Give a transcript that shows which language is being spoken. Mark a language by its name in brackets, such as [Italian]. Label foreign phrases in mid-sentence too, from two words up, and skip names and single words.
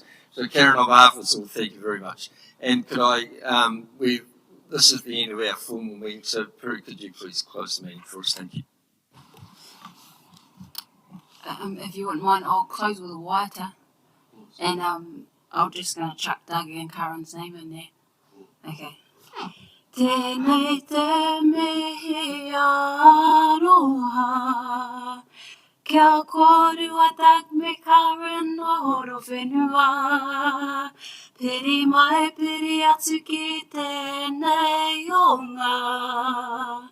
[English] So Karen, on behalf of us all, thank you very much. And could I, this is the end of our formal meeting, so Piri, could you please close the meeting for us? Thank you. If you wouldn't mind, I'll close with a waita, and I'm just going to chuck Doug and Karen's name in there. Okay. [Māori] Tēnei te mihi aroha, kia korua Doug me Karen o Horowhenua, piri mai piri atu ki tēnei o ngā.